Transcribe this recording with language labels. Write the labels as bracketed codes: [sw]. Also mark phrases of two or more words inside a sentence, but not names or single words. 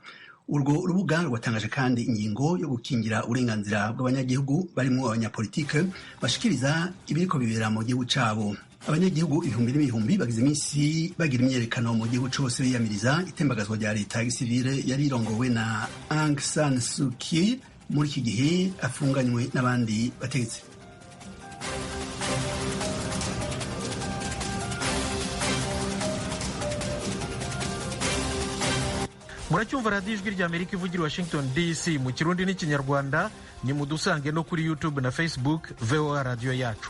[rn] Urwo rubuga rwatangaje kandi ingingo yo gukingira uburenganzira bw'abanyagihugu barimo abanyapolitike bashikiriza ibiriko bibera mu gihugu cabo. Abanyagihugu ibihumbi n'ibihumbi bagize iminsi bagira imyerekano mu gihugu cose biyamiriza itembagazwa rya leta ya gisivile yari irongowe na Aung San Suu Kyi muri iki gihe afunganywe n'abandi bategetsi. Muracyumva radiyo ijwi ry'Amerika ivugira Washington DC mu Kirundi n'Ikinyarwanda, ni mudusange no kuri YouTube na Facebook VOA radio yacu.